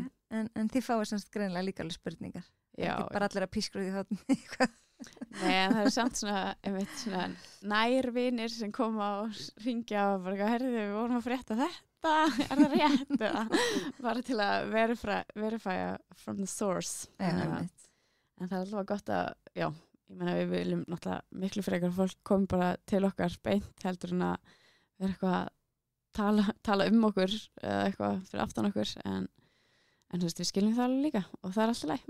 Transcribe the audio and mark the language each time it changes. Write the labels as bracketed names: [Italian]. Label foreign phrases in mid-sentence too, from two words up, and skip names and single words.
[Icelandic] En þið fáið semst greinilega líka alveg spurningar. Já. Ekki bara allir að pískra út í hóttin eitthvað. Nei, en það samt svona nærvinir sem koma og ringja og bara, herðu, við vorum að frétta þetta, það rétt? Bara til að verifya [English] from the source. [Icelandic] Já, en það alveg gott að, já, ég meina við viljum náttúrulega miklu frekar fólk komi bara til okkar beint heldur en að vera eitthvað að tala okkur eða eitthvað fyrir aftan okkur, en þú veist, við skiljum það alveg líka og það alltaf læg.